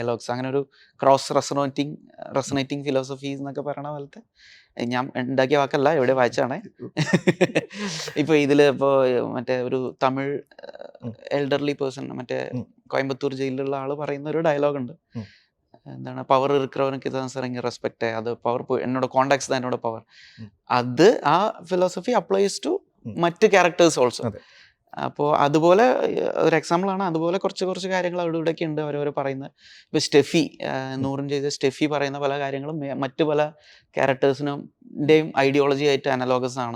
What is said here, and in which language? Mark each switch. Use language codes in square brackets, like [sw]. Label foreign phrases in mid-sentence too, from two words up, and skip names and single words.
[ml] അങ്ങനെ ഒരു [en] cross resonating philosophies [ml] എന്നൊക്കെ പറയണ പോലത്തെ ഞാൻ ഉണ്ടാക്കിയ വാക്കല്ല, എവിടെ വായിച്ചാണേ. ഇപ്പോൾ ഇതിൽ ഇപ്പോൾ മറ്റേ ഒരു തമിഴ് ഉം. [en] elderly person മറ്റേ ഉം. [ml] കോയമ്പത്തൂർ ജയിലിലുള്ള ആൾ പറയുന്ന ഒരു ഡയലോഗ് ഉണ്ട്. ഉം. [ta] എന്താണ്, പവർ இருக்கிறவனுக்கு தான் சார் இங்கே ரெஸ்பெக்ட், அது பவர் என்னோட காண்டாக்ட்ஸ் தான் என்னோட പവർ. ഉം. [en] അത് ആ philosophy applies to ഉം. മറ്റ് characters also. [ml] അതെ. അപ്പോൾ അതുപോലെ ഒരു എക്സാമ്പിളാണ്. അതുപോലെ കുറച്ച് കാര്യങ്ങൾ അവിടെ ഇവിടെയൊക്കെ ഉണ്ട് അവരവർ പറയുന്നത്. ഇപ്പോൾ സ്റ്റെഫി, നൂറും ചെയ്ത സ്റ്റെഫി പറയുന്ന പല കാര്യങ്ങളും മറ്റ് പല ക്യാരക്ടേഴ്സിൻ്റെയും ഐഡിയോളജി ആയിട്ട് അനലോഗസ് ആണ്.